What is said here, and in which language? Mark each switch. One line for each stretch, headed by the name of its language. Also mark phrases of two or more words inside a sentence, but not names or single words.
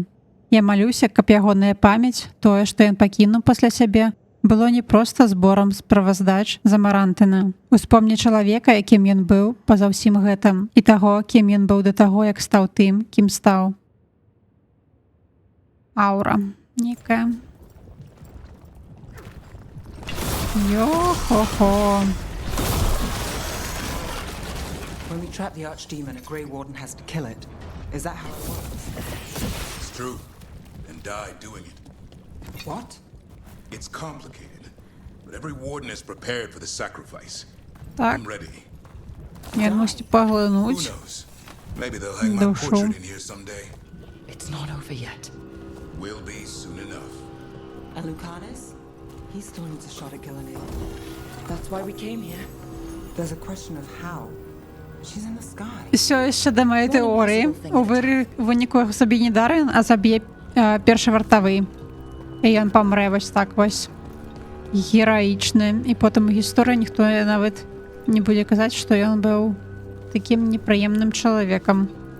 Belarusian: Я малюся, каб ягоная памяць, тое, што ён пакінуў пасля сябе, было не проста зборам справаздач за Марантына. Успомні чалавека, якім ён быў па-за ўсім гэтым, і таго, кім ён быў да таго, як стаў тым, кім стаў. Аура нейкая. Йо-хо-хо.
English: When we trap the Archdemon, a Grey Warden has to kill it. Is that how it works? It's true. And die doing it. What? It's complicated. But every warden is prepared for the sacrifice.
Belarusian: Так.
English: I'm ready.
Belarusian: Ён мусіць
English: Who
Belarusian: паглынуць
English: knows? Maybe they'll hang my
Belarusian: душу.
English: portrait in here someday. It's not over yet. Will be soon enough. And Lucanus? He still needs a shot at Gillenade. That's why we came here. There's a question of how. She's in the sky.
Ukrainian: Все ще до моєї теорії. У виніку собі не Даррен, а заб'є перший вартовий. І він помре ось так ось. Героїчно. І потім у історії ніхто навіть не буде казати, що він був таким неприємним чоловіком.